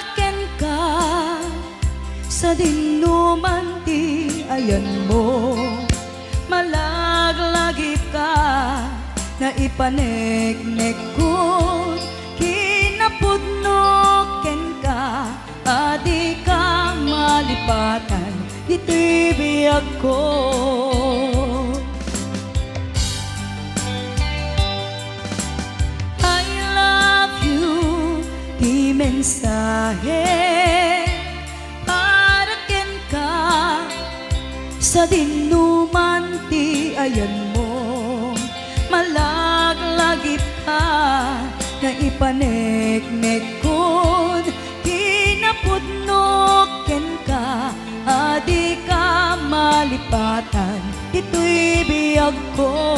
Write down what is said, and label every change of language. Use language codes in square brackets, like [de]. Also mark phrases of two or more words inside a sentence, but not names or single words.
[ilo] ken ka sa dinuman ti ayan mo malaglagip ka na ipaneknek ko kinapudno ken ka adi ka malipatan dito'y biyag ko. [en] I love you, [ilo] di mensahe para ken ka sa dinuman ti ayan mo malaglagip ka na ipaneknek ko kinapudno ken ka adi ka malipatan ito'y biyag ko.